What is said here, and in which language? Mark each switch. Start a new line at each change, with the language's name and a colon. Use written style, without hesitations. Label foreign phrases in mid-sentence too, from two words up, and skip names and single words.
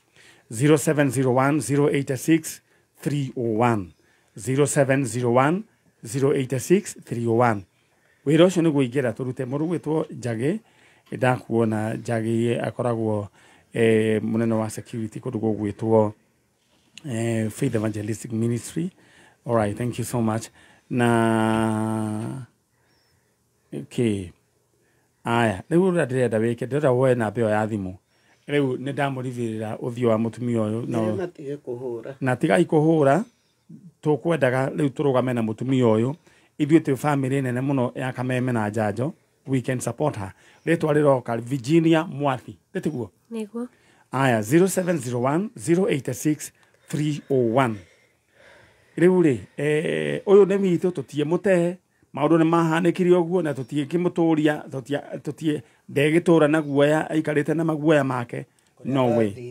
Kikuyu: 0701 086 301 0701 086 301 wĩra ũcio nĩguo ingĩra tũrute mũndũ gwĩtwo Njagĩ ndakuona Njagĩ akoragwo munene wa security kũndũ gwĩtwo Faith Evangelistic Ministry.
English: All right, thank you so much.
Kikuyu: Na okay. Aya, rĩu ũrĩa ndĩrenda wĩke ndĩrenda woe namba ĩyo ya thimũ. Rĩu nĩ ndamũrithĩrĩra ũthiũ wa mũtumia ũyũ na tigai kũhũra tũkwendaga rĩu tũrũgame na mũtumia ũyũ ithuĩ twĩ family nene mũno ya Kameme na Njanjo,
English: we can support her.
Kikuyu: Rĩtwa rĩroka Virginia Mwathi ndĩtiguo nĩguo aya 0701 086 301 rĩu rĩ ũyũ nĩ witũ tũtiĩmũtehe maũndũ nĩ mahanĩkire ũguo na tũtiĩkĩmũtũria ndegĩtũra na guoya aikarĩte na maguoya make
English: no way